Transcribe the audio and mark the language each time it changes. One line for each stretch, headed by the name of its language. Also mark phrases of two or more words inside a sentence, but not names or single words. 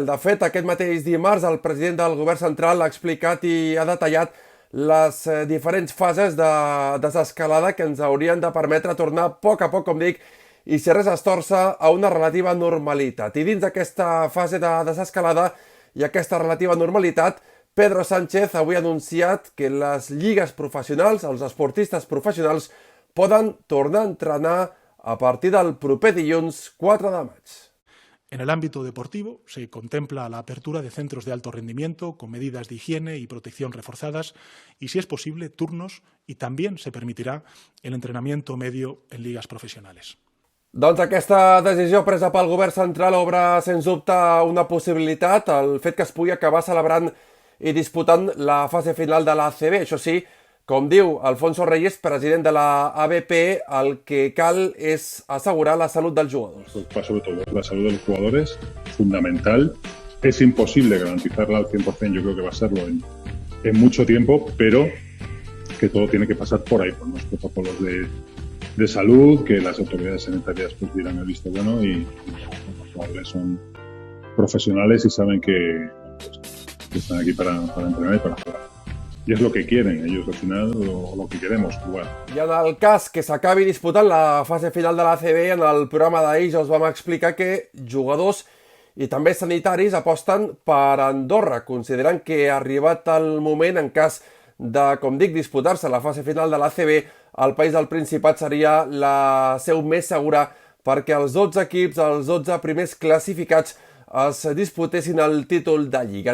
Catalan: De fet, aquest mateix dimarts el president del govern central ha explicat i ha detallat les diferents fases de desescalada que ens haurien de permetre tornar a poc, com dic, i si res es torça, a una relativa normalitat. I dins d'aquesta fase de desescalada i aquesta relativa normalitat, Pedro Sánchez avui ha anunciat que les lligues professionals, els esportistes professionals, poden tornar a entrenar a partir del proper dilluns 4 de maig.
Spanish: En el ámbito deportivo se contempla la apertura de centros de alto rendimiento con medidas de higiene y protección reforzadas y, si es posible, turnos, y también se permitirà el entrenamiento medio en ligas profesionales.
Catalan: Doncs aquesta decisió presa pel govern central obre, sens dubte, una possibilitat, el fet que es pugui acabar celebrant i disputant la fase final de l'ACB. Això sí, com diu Alfonso Reyes, president de la ABP, el que cal es
Spanish: asegurar la salud
Catalan: dels jugadors.
Spanish: Sobre todo la salud de los jugadores, fundamental. Es imposible garantizarla al 100%, yo creo que va a serlo en mucho tiempo, pero que todo tiene que pasar por ahí, por los protocolos de salud, que las autoridades sanitarias pues dirán el visto bueno y los jugadores son profesionales y saben que están aquí para entrenar y para jugar. Y es lo que quieren ellos al final, o lo que queremos, jugar.
Catalan: I en el cas que s'acabi disputant la fase final de l'ACB, en el programa d'ahir ja us vam explicar que jugadors i també sanitaris aposten per Andorra, considerant que ha arribat el moment, en cas de, com dic, disputar-se la fase final de l'ACB, el país del Principat seria la seu més segura perquè els 12 equips, els 12 primers classificats, es disputessin el títol de Lliga.